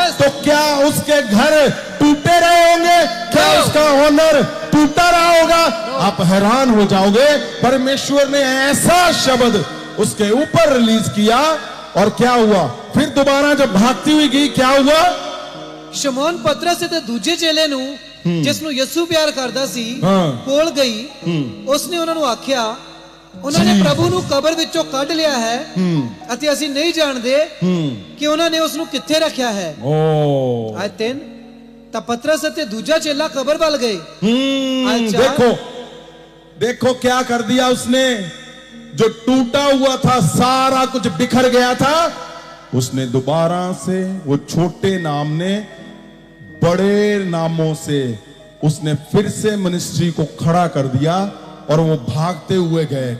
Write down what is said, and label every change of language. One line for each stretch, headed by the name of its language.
Hindi: तो क्या उसके घर टूटे रहे होंगे? क्या उसका ऑनर टूटा रहा होगा? आप हैरान हो जाओगे। परमेश्वर ने ऐसा शब्द उसके ऊपर रिलीज किया और क्या हुआ, फिर दोबारा जब भागती हुई गई, क्या हुआ,
Punjabi: शमौन पतरस ते दूजे चेले ਨੂੰ ਜਿਸ ਨੂੰ ਯਿਸੂ ਪਿਆਰ ਕਰਦਾ ਸੀ ਕੋਲ ਗਈ। ਉਸਨੇ ਉਹਨਾਂ ਨੂੰ ਆਖਿਆ, ਉਹਨਾਂ ਨੇ ਪ੍ਰਭੂ ਨੂੰ ਕਬਰ ਵਿੱਚੋਂ ਕੱਢ ਲਿਆ ਹੈ ਅਤੇ ਅਸੀਂ ਨਹੀਂ ਜਾਣਦੇ ਕਿ ਉਹਨਾਂ ਨੇ ਉਸ ਨੂੰ ਕਿੱਥੇ ਰੱਖਿਆ ਹੈ। ਆਇਤ 3 ਤਾਂ ਪਤਰਸ ਅਤੇ ਦੂਜਾ ਚੇਲਾ ਕਬਰ ਵੱਲ ਗਏ।
Hindi: देखो क्या कर दिया उसने, जो टूटा हुआ था, सारा कुछ बिखर गया था, उसने दोबारा से वो छोटे नाम ने बड़े नामों से उसने फिर से मिनिस्ट्री को खड़ा कर दिया और वो भागते हुए गए।